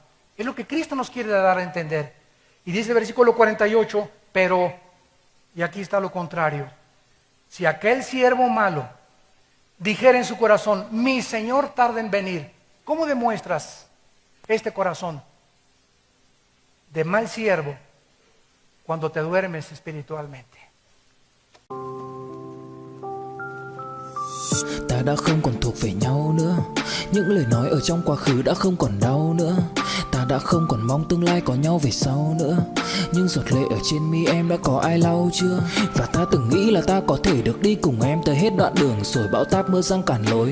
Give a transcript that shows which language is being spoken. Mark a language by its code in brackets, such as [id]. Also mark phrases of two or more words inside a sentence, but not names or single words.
[es] Es lo que Cristo nos quiere dar a entender. Y dice el versículo 48, pero, y aquí está lo contrario, si aquel siervo malo dijera en su corazón, mi Señor tarda en venir, ¿cómo demuestras este corazón de mal siervo? Cuando te duermes espiritualmente. [vi] Ta đã không còn thuộc về nhau nữa. Những lời nói ở trong quá khứ đã không còn đau nữa. Ta đã không còn mong tương lai có nhau về sau nữa. Nhưng giọt lệ ở trên mi em đã có ai lau chưa? Và ta từng nghĩ là ta có thể được đi cùng em tới hết đoạn đường, rồi bão táp mưa giăng cản lối.